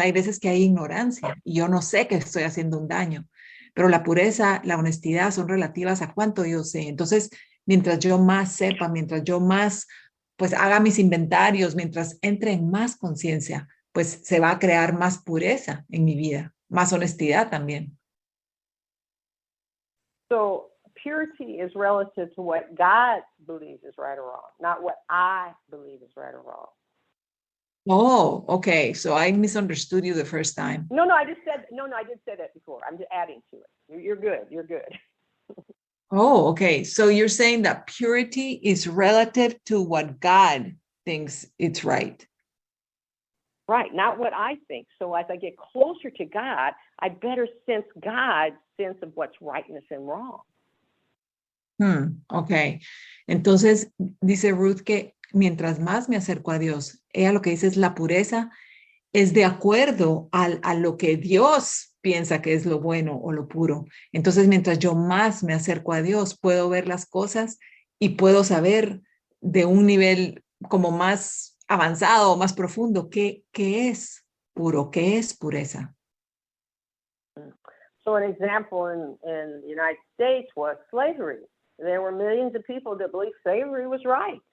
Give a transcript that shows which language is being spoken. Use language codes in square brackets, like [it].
[es] Hay veces que hay ignorancia y yo no sé que estoy haciendo un daño, pero la pureza, la honestidad son relativas a cuánto yo sé. Entonces, mientras yo más sepa, mientras yo más pues haga mis inventarios, mientras entre en más conciencia, pues se va a crear más pureza en mi vida, más honestidad también. [en] So purity is relative to what God believes is right or wrong, not what I believe is right or wrong. Oh, okay. So I misunderstood you the first time. No, I did say that before. I'm just adding to it. You're good. You're good. Oh, okay. So you're saying that purity is relative to what God thinks it's right. Right, not what I think. So as I get closer to God, I better sense God's sense of what's rightness and wrong. Okay. [es] Entonces, dice Ruth que mientras más me acerco a Dios, ella lo que dice es la pureza es de acuerdo a lo que Dios piensa que es lo bueno o lo puro. Entonces, mientras yo más me acerco a Dios, puedo ver las cosas y puedo saber de un nivel como más avanzado, más profundo, qué es puro, qué es pureza. [en] So an example in the United States was slavery. There were millions of people that believed slavery was right.